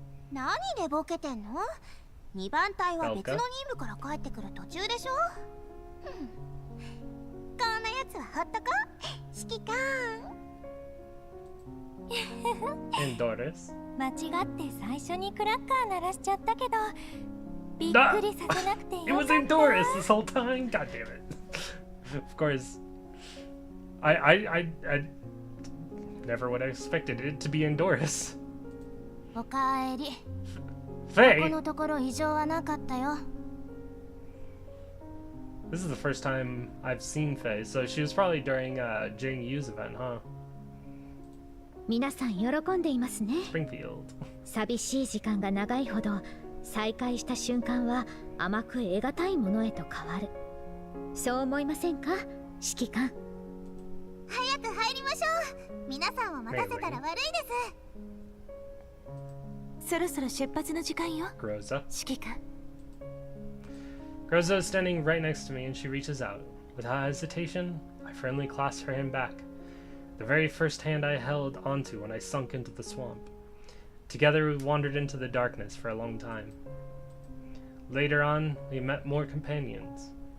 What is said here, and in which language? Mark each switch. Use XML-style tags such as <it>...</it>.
<ja>何でボケてんの？2番隊は別の任務から帰ってくる途中でしょ。こんなやつはほっとこ、指揮官。</ja> <en>Endorus.</en> <ja>間違って最初にクラッカー鳴らしちゃったけど、びっくりさせなくてよかった。</ja> <en>It was Endorus this whole time. God damn it. Of course. I never would have expected it to be Endorus.</en> <ja>おかえり。</ja> <en>Faye.</en> <ja>このところ異常はなかったよ。</ja> <en>This is the first time I've seen Faye, so she was probably during Jing Yu's event, huh?</en> <ja>皆さん喜んでいますね。</ja> <en>Springfield.</en> <ja>寂しい時間が長いほど再会した瞬間は甘く得難いものへと変わる。そう思いませんか、指揮官。早く入りましょう。皆さんを待たせたら悪いです。そろそろ出発の時間よ。</ja> <en>Groza.</en> <ja>指揮官。</ja> <en>Groza is standing right next to me and she reaches out. Without hesitation, I firmly clasp her hand back. The very first hand I held onto when I sunk into the swamp. Together we wandered into the darkness for a long time. Later on, we met more companions.</en>